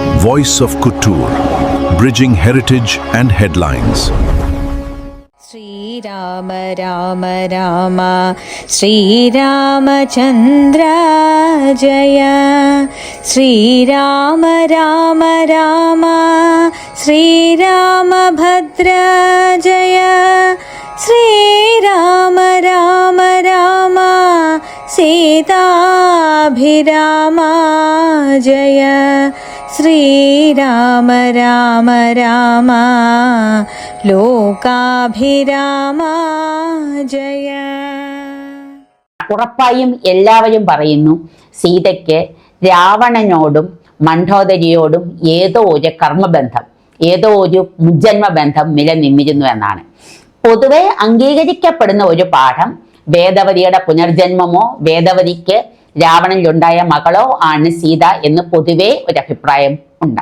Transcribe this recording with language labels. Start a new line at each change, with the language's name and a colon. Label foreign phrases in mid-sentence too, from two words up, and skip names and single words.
English: voice of Kuttur, bridging heritage and headlines.
Sanskrit: श्री राम राम राम श्री रामचन्द्र जय श्री राम राम राम श्री रामभद्र जय श्री राम राम राम सीता अभिराम जय श्री राम राम राम लोकाभिराम जय.
Malayalam: ഉറപ്പായും എല്ലാവരും പറയുന്നു സീതയ്ക്ക് രാവണനോടും മണ്ഡോദരിയോടും ഏതോ ഒരു കർമ്മബന്ധം, ഏതോ ഒരു മുജ്ജന്മബന്ധം നിലനിന്നിരുന്നു എന്നാണ് പൊതുവെ അംഗീകരിക്കപ്പെടുന്ന ഒരു പാഠം. വേദവതിയുടെ പുനർജന്മമോ വേദവതിക്ക് രാവണനിലുണ്ടായ മകളോ ആണ് സീത എന്ന് പൊതുവെ ഒരു അഭിപ്രായം ഉണ്ട്.